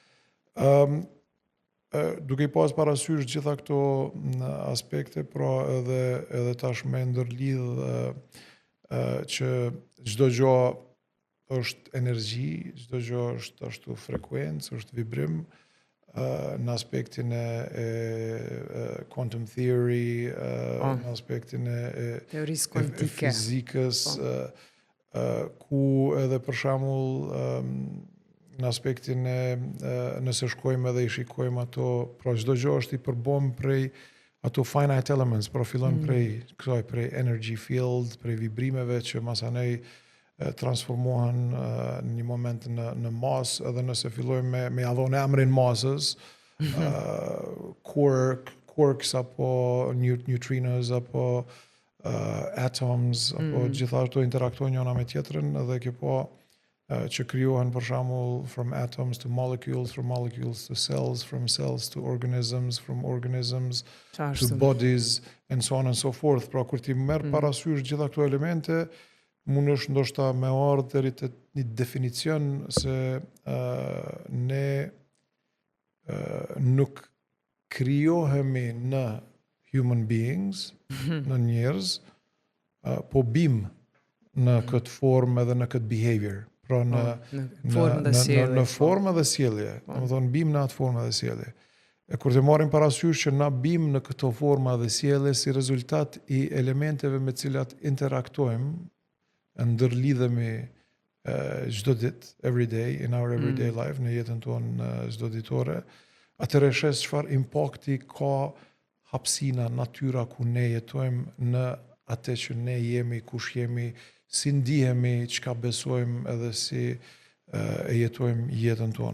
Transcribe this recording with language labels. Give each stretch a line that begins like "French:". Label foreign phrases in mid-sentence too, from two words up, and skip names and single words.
Albanian: Duke i pas parasysh gjitha këto aspekte, pra edhe tash me ndërlidh që çdo gjë është energji, çdo gjë është ashtu frekuencë, është vibrim, në aspektin e
English: quantum theory,
Albanian: në aspektin e fizikës, ku edhe për shembull në aspektin e nëse shkojmë edhe i shikojmë ato, pra çdo gjë është i përbëm prej ato
English: finite elements,
Albanian: pra fillon prej
English: energy field,
Albanian: prej vibrimeve që masanej transformohen në një moment në masë, edhe nëse fillojmë me avon emrin masës, quarks apo neutrinos apo atoms, apo gjitha ato interaktojnë njëna me tjetrën, edhe kjo që krijohen për shembull
English: from atoms to molecules, from molecules to cells, from cells to organisms, from organisms to bodies, and so on and so forth.
Albanian: Pra kur ti merr parasysh gjitha këto elemente, mund është ndoshta me ardhë deri te një definicion se ne nuk krijohemi në
English: human beings,
Albanian: në njerëz, po bim në këtë formë edhe në këtë behavior. Pra në formë dhe sjellje. Domethënë bim në atë formë dhe sjellje. E kur të marrim parasysh që na bim në këto forma dhe sjellje si rezultat i elementeve me të cilat interaktojmë, ndërlidhemi çdo ditë,
English: every day, in our everyday life,
Albanian: në jetën tonë çdo ditore, atëherë shes çfarë impakti ka hapësina, natyra ku ne jetojmë në atë që ne jemi, kush jemi, si ndihemi, çka besojmë edhe si e jetojmë jetën tonë.